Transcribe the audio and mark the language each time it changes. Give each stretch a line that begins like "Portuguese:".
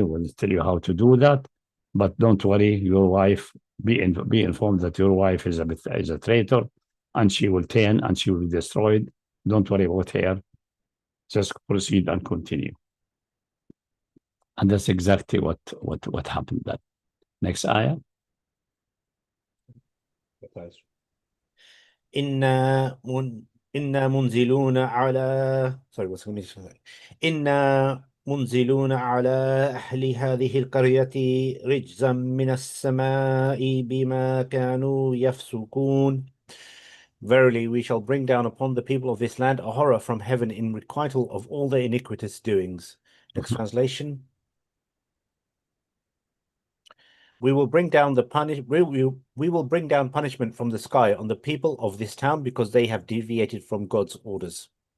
English: We'll tell you how to do that. But don't worry, your wife, be informed that your wife is a traitor, and she will turn and she will be destroyed. Don't worry about her. Just proceed and continue. And that's exactly what happened then. Next ayah.
Arabic: إنا منزلون على إنا منزلون على أهل هذه القرية رجزا من السماء بما كانوا يفسقون.
English: Verily, we shall bring down upon the people of this land a horror from heaven in requital of all their iniquitous doings. Next translation. We will bring down we will bring down punishment from the sky on the people of this town because they have deviated from God's orders.